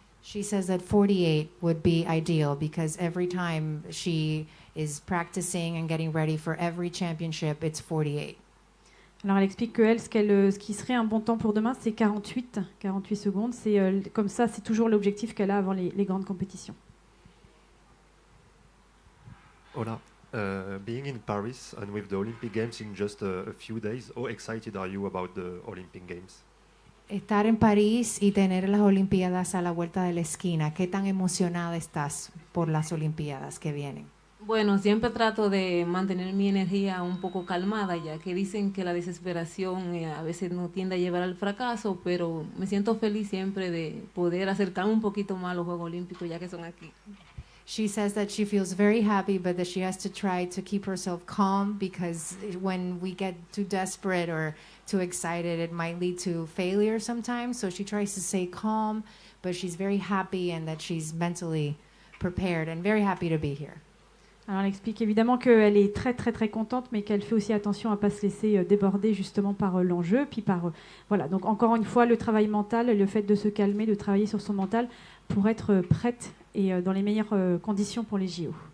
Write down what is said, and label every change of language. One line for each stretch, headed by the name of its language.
English: She says that 48 would be ideal because every time she is practicing and getting ready for every championship, it's 48.
French: Alors elle explique que elle, ce qui serait un bon temps pour demain, c'est 48 secondes. C'est comme ça, c'est toujours l'objectif qu'elle a avant les grandes compétitions.
Spanish: Hola.
English: Being in Paris and with the Olympic Games in just a few days, how excited are you about the Olympic Games?
Spanish: Estar en París y tener las Olimpiadas a la vuelta de la esquina, ¿qué tan emocionada estás por las Olimpiadas que vienen? Bueno, siempre trato de mantener mi energía un poco calmada, ya que dicen que la desesperación a veces nos tiende a llevar al fracaso, pero me siento feliz siempre de poder acercarme un poquito más a los Juegos Olímpicos, ya que son aquí.
English: She says that she feels very happy, but that she has to try to keep herself calm because when we get too desperate or too excited, it might lead to failure sometimes. So she tries to stay calm, but she's very happy and that she's mentally prepared and very happy to be here.
French: Alors elle explique évidemment qu'elle est très très très contente, mais qu'elle fait aussi attention à ne pas se laisser déborder justement par l'enjeu. Puis voilà, donc encore une fois, le travail mental, le fait de se calmer, de travailler sur son mental pour être prête et dans les meilleures conditions pour les JO.